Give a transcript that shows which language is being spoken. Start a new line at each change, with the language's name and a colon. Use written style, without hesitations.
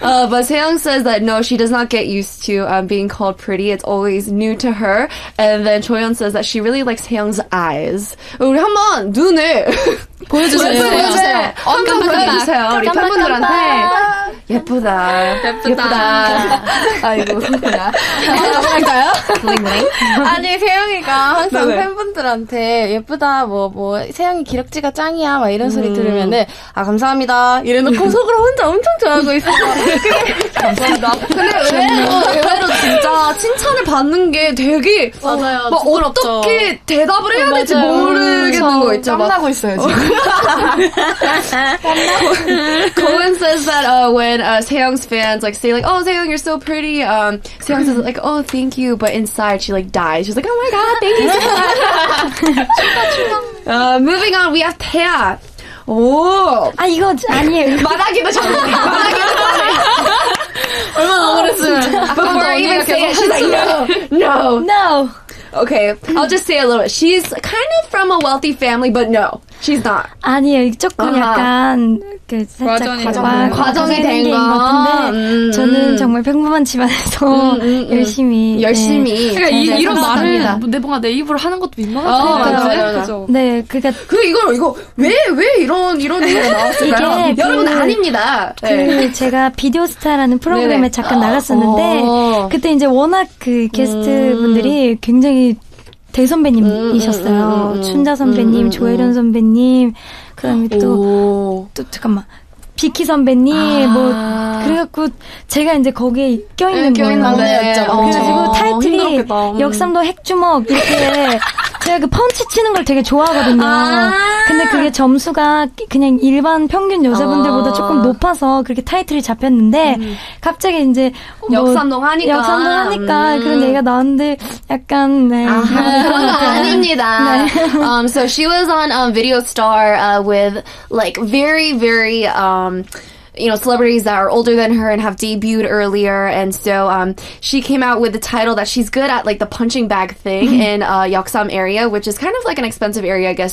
English: But Seong says that no, she does not get used to being called pretty. It's always new to her. And then Choyeon says that she really likes Seong's eyes.
Korean: 우리 한번 눈을 보여주세요. 한번 보여주세요. 우리 팬분들한테. 예쁘다. 아이고. 넘어갈까요? 아니, 세영이가 항상 팬분들한테 예쁘다, 세영이 기럭지가 짱이야, 막 이런 소리 들으면은, 감사합니다. 이래놓고 속으로 혼자 엄청 좋아하고 있어요. 감사합니다. 근데 의외로 진짜 칭찬을 받는 게 되게 맞아요. 막 어떻게 대답을 해야 될지 모르겠는 거 있죠. 땀나고 있어요, 지금.
English: Cohen says that when Seong's fans say oh Seong you're so pretty, Seong says oh thank you, but inside she dies. She's like oh my god thank you so much. Moving on, we have Taeya. 오.
Korean: 이거 아니에요. 말하기도 전에. 얼마나 억울했으면.
English: Before I even say it, she's like, no. Okay, I'll just say a little bit. She's kind of from a wealthy family, but no, she's not.
Korean: 아니에요. 조금 약간 살짝 과정이 된 거. 같은데 저는 정말 평범한 집안에서 열심히. 그러니까 이런 말을 뭔가 내 입으로 하는 것도 민망하잖아요. 맞아요. 네, 그러니까 이거 왜 이런 얘기가 나왔을까요? 여러분 아닙니다. 제가 비디오스타라는 프로그램에 잠깐 나갔었는데 그때 이제 워낙 게스트 분들이 굉장히 대선배님이셨어요. 춘자 선배님, 조혜련 선배님, 그다음에 또 잠깐만. 비키 선배님, 그래갖고, 제가 이제 거기에 껴있는 거예요. 그래가지고 타이틀이 역삼도 핵주먹, 이렇게, 제가 펀치 치는 걸 되게 좋아하거든요. 근데 그게 점수가 그냥 일반 평균 여자분들보다 조금 높아서 그렇게 타이틀이 잡혔는데, 갑자기 이제, 역삼동 하니까, 그런 얘기가 나왔는데, 약간, 네. 그런 거 아닙니다.
English: So she was on Video Star with very, very, celebrities that are older than her and have debuted earlier. And so she came out with the title that she's good at the punching bag thing in Yeoksam area, which is kind of like an expensive area, I guess.